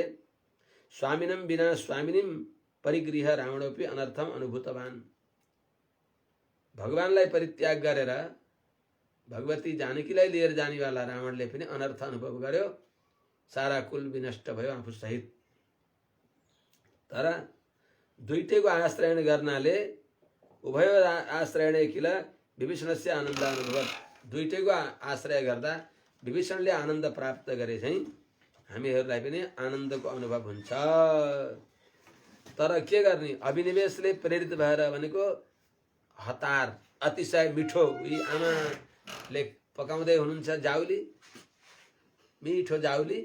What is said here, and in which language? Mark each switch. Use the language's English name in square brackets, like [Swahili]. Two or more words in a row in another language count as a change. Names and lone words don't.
[Sanskrit] स्वामिनं बिना स्वामिनीं परिगृह रावणोपि अनर्थम अनुभूतवान। [Nepali] भगवानलाई परित्याग गरेर भगवती जानकीलाई लिएर जानेवाला रावणले पनि अनर्थ अनुभव गर्यो, सारा कुल विनष्ट भयो आफू सहित। तर दुईटैको आश्रयण गर्नाले [Sanskrit] उभयो आश्रयणे किल विभीषणस्य आनन्द अनुभव। [Nepali] दुईटैको आश्रय गर्दा विभीषणले आनन्द प्राप्त गरे चाहिँ हामीहरूलाई पनि आनन्दको अनुभव हुन्छ। तर के गर्ने? अभिनिवेशले प्रेरित भएर भनेको हतार, अतिशय मिठो। यी आमाले पकाउँदै हुनुहुन्छ जाउली, मिठो जाउली।